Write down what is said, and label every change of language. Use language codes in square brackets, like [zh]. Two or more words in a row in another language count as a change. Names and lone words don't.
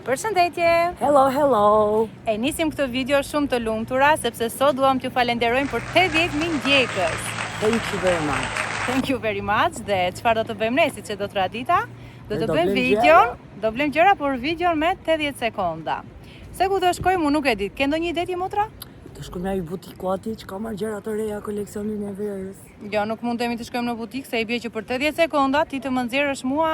[sq] Përshëndetje! [en] Hello! [sq] E nisim këtë video shumë të lumtura, sepse sot duam t'ju falenderojmë për 80.000 ndjekës. [en] Thank you very much. Thank you very much. [sq] Dhe çfarë do të bëjmë ne, siç e do tradita? Do të bëjmë videon, do blem gjëra por videon me 80 sekonda. Se ku do shkojmë, unë nuk e di. Ke ndonjë ide ti, motra? Të shkojmë në butiku aty që ka marrë gjëra të reja koleksionin e verës. Jo, nuk mundemi të shkojmë në butik, se i bie që për 80 sekonda ti të më nxjerrësh mua.